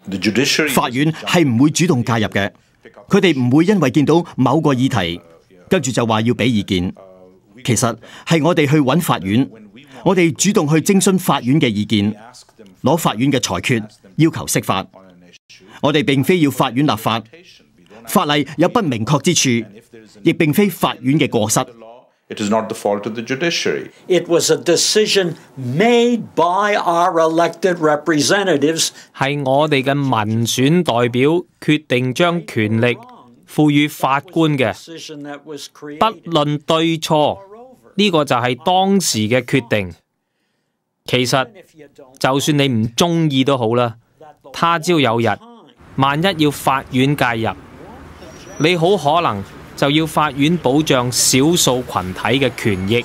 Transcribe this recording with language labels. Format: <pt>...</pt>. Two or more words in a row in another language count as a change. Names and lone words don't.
<yue>法院係唔會主動介入嘅，佢哋唔會因為見到某個議題，跟住就話要俾意見。其實係我哋去揾法院，我哋主動去徵詢法院嘅意見，攞法院嘅裁決，要求釋法。我哋並非要法院立法，法例有不明確之處，亦並非法院嘅過失。</yue> <en>It is not the fault of the judiciary. It was a decision made by our elected representatives.</en> <yue>係我哋嘅民選代表決定將權力賦予法官嘅，不論對錯，呢個就係當時嘅決定。其實就算你唔中意都好啦，他朝有日，萬一要法院介入，你好可能就要法院保障少數群體嘅權益。</yue>